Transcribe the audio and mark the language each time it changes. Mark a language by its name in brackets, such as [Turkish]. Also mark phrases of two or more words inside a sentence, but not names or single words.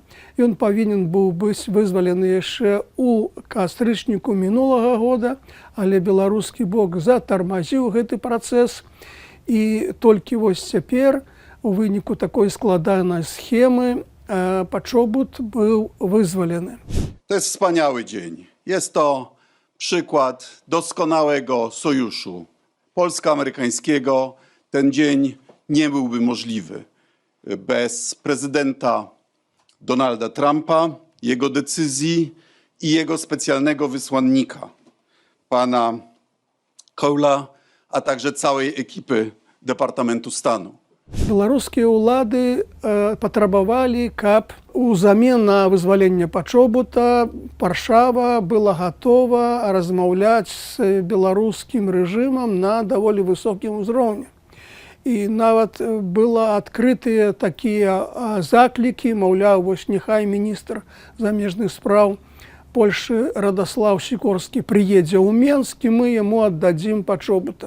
[Belarusian] Ён павінен быў быць вызвалены яшчэ ў кастрычніку мінулага года, але беларускі бок затармазіў гэты працэс. І толькі вось цяпер, у выніку такой складанай схемы, Пачобут [Polish] był wyzwolony. To jest wspaniały dzień. Jest to przykład doskonałego sojuszu polsko-amerykańskiego. Ten dzień nie byłby możliwy bez prezydenta Donalda Trumpa, jego decyzji i jego specjalnego wysłannika, pana Coula, a także całej ekipy Departamentu Stanu. [Belarusian] Беларускія ўлады патрабавалі, каб узамен на вызваленне Пачобута Варшава была гатова размаўляць з беларускім рэжымам на даволі высокім узроўні. І нават была адкрытыя такія заклікі, маўляў, вось няхай міністр замежных спраў Польшы Радаслаў Сікорскі прыедзе ў Менск, і мы яму аддадзім Пачобута.